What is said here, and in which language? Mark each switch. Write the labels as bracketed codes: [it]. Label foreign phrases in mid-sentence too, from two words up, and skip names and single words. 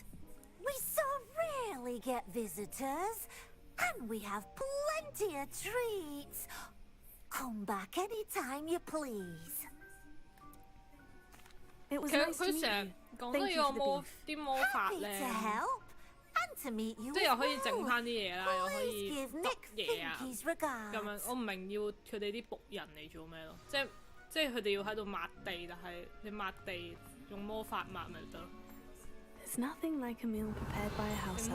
[en] We so rarely get visitors, and we have plenty of treats. Come back any time you please. It was nice to meet you. Thank you for the beef. Happy to help and to meet you as well. Please give Nick Finky's regards. [yue] 我唔明要佢哋啲僕人嚟做咩咯？即係佢哋要喺度抹地，但係你抹地用魔法抹咪得咯。 [en] There's nothing like a meal prepared by a house elf.